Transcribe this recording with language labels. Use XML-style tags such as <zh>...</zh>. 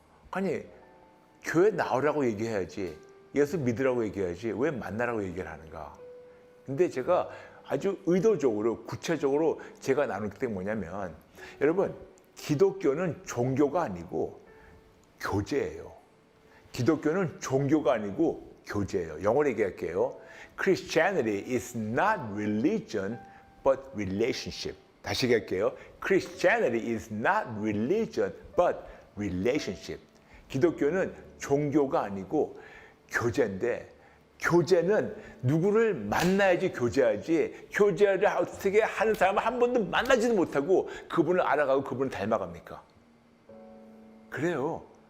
<ko>아니 교회 나오라고 얘기해야지 예수 믿으라고 얘기해야지 왜 만나라고 얘기를 하는가. 근데 제가 아주 의도적으로 구체적으로 제가 나눌 때 뭐냐면 여러분 기독교는 종교가 아니고 교제예요. 기독교는 종교가 아니고 교제예요. 영어로 얘기할게요.</ko> <en>Christianity is not religion but relationship.</en> <ko>다시 얘기할게요.</ko> <en>Christianity is not religion but relationship.</en> <ko>기독교는 종교가 아니고 교제인데 교제는 누구를 만나야지 교제하지 교제를 어떻게 하는 사람을 한 번도 만나지도 못하고 그분을 알아가고 그분을 닮아갑니까? 그래요.</ko>